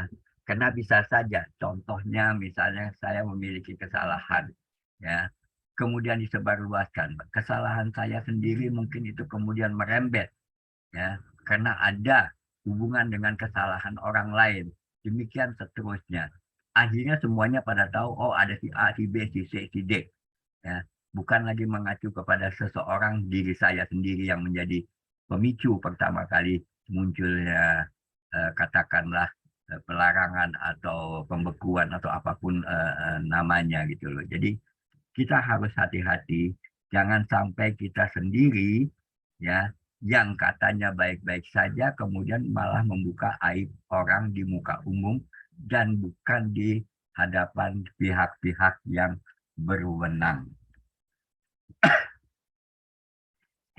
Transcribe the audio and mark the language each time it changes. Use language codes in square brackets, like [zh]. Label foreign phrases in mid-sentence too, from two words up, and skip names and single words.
[id] Karena bisa saja contohnya misalnya saya memiliki kesalahan, ya, kemudian disebarluaskan. Kesalahan saya sendiri mungkin itu kemudian merembet, ya, karena ada hubungan dengan kesalahan orang lain. Demikian seterusnya. Akhirnya semuanya pada tahu, oh ada si A, si B, si C, si D. Ya, bukan lagi mengacu kepada seseorang, diri saya sendiri yang menjadi pemicu pertama kali munculnya katakanlah pelarangan atau pembekuan atau apapun namanya gitu loh. Jadi kita harus hati-hati, jangan sampai kita sendiri ya yang katanya baik-baik saja kemudian malah membuka aib orang di muka umum dan bukan di hadapan pihak-pihak yang berwenang.